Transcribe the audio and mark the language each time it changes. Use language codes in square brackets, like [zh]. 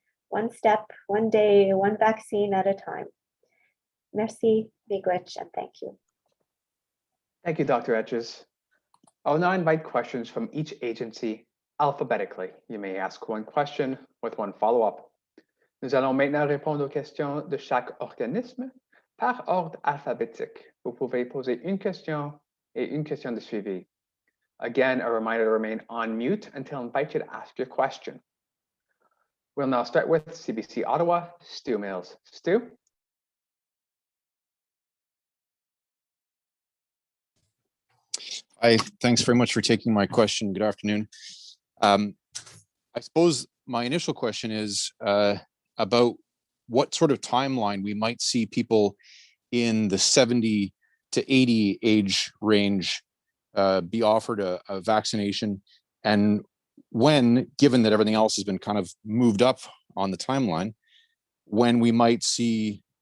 [en] One step, one day, one vaccine at a time. Merci, miigwech, and thank you. Thank you, Dr. Etches. I'll now invite questions from each agency alphabetically. You may ask one question with one follow-up. [fr] Nous allons maintenant répondre aux questions de chaque organisme par ordre alphabétique. Vous pouvez poser une question et une question de suivi. [en] Again, a reminder to remain on mute until I invite you to ask your question. We'll now start with CBC Ottawa, Stu Mills. Stu? Hi, thanks very much for taking my question. Good afternoon. I suppose my initial question is about what sort of timeline we might see people in the 70 to 80 age range be offered a vaccination, and when, given that everything else has been kind of moved up on the timeline, when we might see